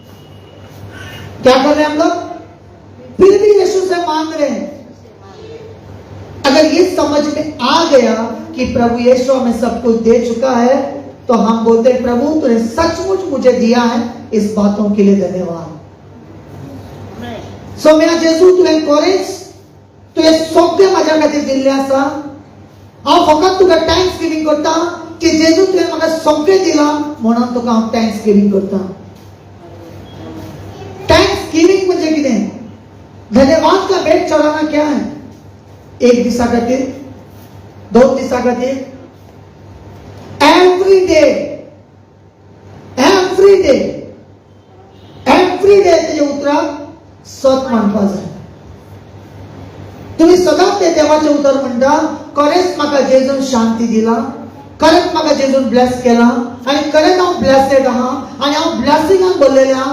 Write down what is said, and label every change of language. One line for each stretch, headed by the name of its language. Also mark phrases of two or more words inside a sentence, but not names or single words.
Hindi: क्या कर रहे हैं हम लोग? फिर भी यीशु से मांग रहे हैं. अगर ये समझ में आ गया कि प्रभु यीशु हमें सब कुछ दे चुका है, तो हम बोलते हैं प्रभु तूने सचमुच मुझे दिया है, इस बातों के लिए धन्यवाद.
English: So may I Jesus to encourage
Konkani: तुवें सगळें म्हाज्या खातीर दिल्लें आसा. हांव फकत तुका
English: thanks giving
Konkani: करता की जेजू तुवें म्हाका सगळें दिलां म्हणून तुका हांव
English: thanks giving
Konkani: करता.
English: thanks giving
Konkani: म्हणजे कितें?
Hindi: धन्यवाद का भेंट चढ़ाना क्या है?
Konkani: एक दिसा खातीर, 2 दिसा खातीर,
English: every day
Konkani: तेजे उतराक सत म्हणपा जाय. तुम्ही सदांच ते देवाचे उतर म्हणटा, खरेंच म्हाका जेजून शांती दिला, खरेंच म्हाका जेजून ब्लेस केला आनी खरेंच हांव ब्लेसेड आहा आनी हांव ब्लेसिंगान भरलेलें आहा.